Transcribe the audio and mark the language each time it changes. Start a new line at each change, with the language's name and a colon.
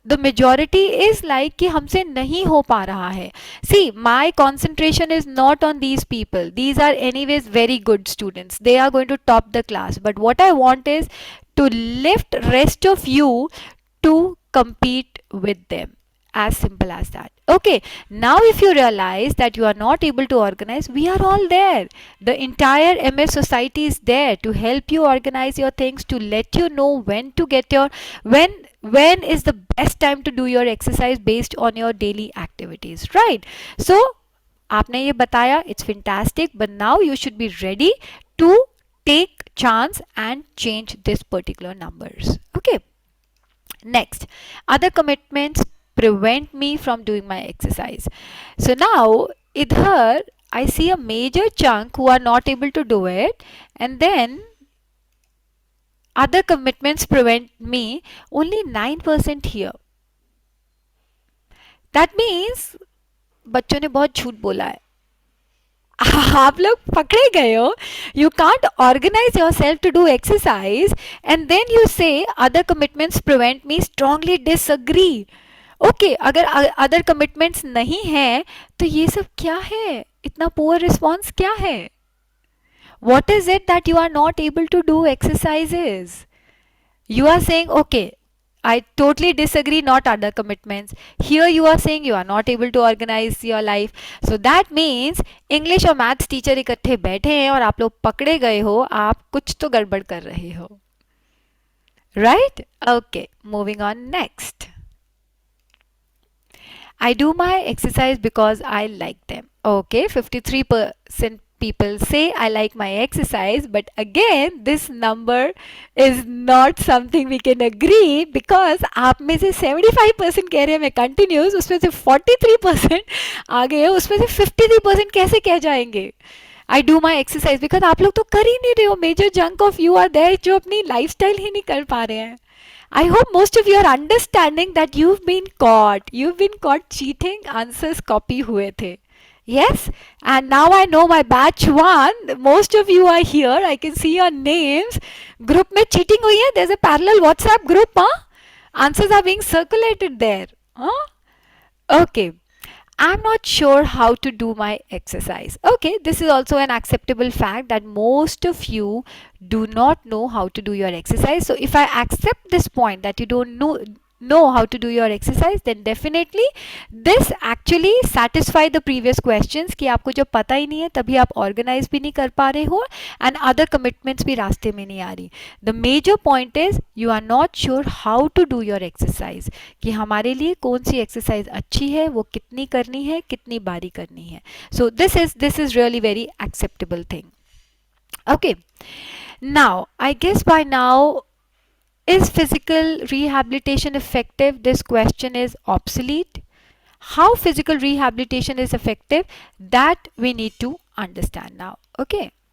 English: the majority is like
Hindi: कि हमसे नहीं हो पा रहा है.
English: See, my concentration is not on these people. These are anyways very good students. They are going to top the class. But what I want is to lift rest of you to compete with them. As simple as that. Okay, now if you realize that you are not able to organize, we are all there. The entire MS society is there to help you organize your things, to let you know when to get your when is the best time to do your exercise based on your daily activities, right? So
Hindi: आपने ये बताया,
English: it's fantastic, but now you should be ready to take chance and change this particular numbers. Okay. Next, other commitments prevent me from doing my exercise. So now, idhar I see a major chunk who are not able to do it, and then other commitments prevent me, only 9% here. That means
Hindi: बच्चों ने बहुत झूठ बोला है. आप लोग पकड़े गए हो.
English: You can't organize yourself to do exercise and then you say other commitments prevent me. Strongly disagree.
Hindi: Okay, अगर other commitments नहीं है तो ये सब क्या है? इतना poor response क्या है?
English: What is it that you are not able to do exercises? You are saying, okay, I totally disagree, not other commitments. Here you are saying you are not able to organize your life. So that means
Hindi: English और maths teacher इकट्ठे बैठे हैं और आप लोग पकड़े गए हो, आप कुछ तो गड़बड़ कर रहे हो.
English: Right? Okay, moving on next. I do my exercise because I like them. Okay, 53% people say I like my exercise, but again this number is not something we can agree because
Hindi: आप में से 75% कह रहे हैं मैं continuous, उसमें से 43% आ गए हैं, उसमें से 53% कैसे कह जाएंगे
English: I do my exercise because
Hindi: आप लोग तो कर ही नहीं रहे हो.
English: Major chunk of you are there
Hindi: जो अपनी lifestyle ही नहीं कर पा रहे हैं.
English: I hope most of you are understanding that you've been caught cheating.
Hindi: Answers copy हुए थे.
English: Yes, and now I know my batch 1, most of you are here. I can see your names.
Hindi: Group में cheating हुई है.
English: There's a parallel WhatsApp group, huh? Answers are being circulated there. Huh? Okay. I'm not sure how to do my exercise. Okay, this is also an acceptable fact that most of you do not know how to do your exercise. So if I accept this point that you don't know how to do your exercise, then definitely this actually satisfy the previous questions
Hindi: कि आपको जब पता ही नहीं है तभी आप organize भी नहीं कर पा रहे हो
English: and other commitments
Hindi: भी रास्ते में नहीं आ रही.
English: The major point is you are not sure how to do your exercise,
Hindi: कि हमारे लिए कौन सी exercise अच्छी है, वो कितनी करनी है,
English: कितनी बारी करनी है. So this is really very acceptable thing. Okay, now I guess by now, is physical rehabilitation effective? This question is obsolete. How physical rehabilitation is effective, that we need to understand now. Okay.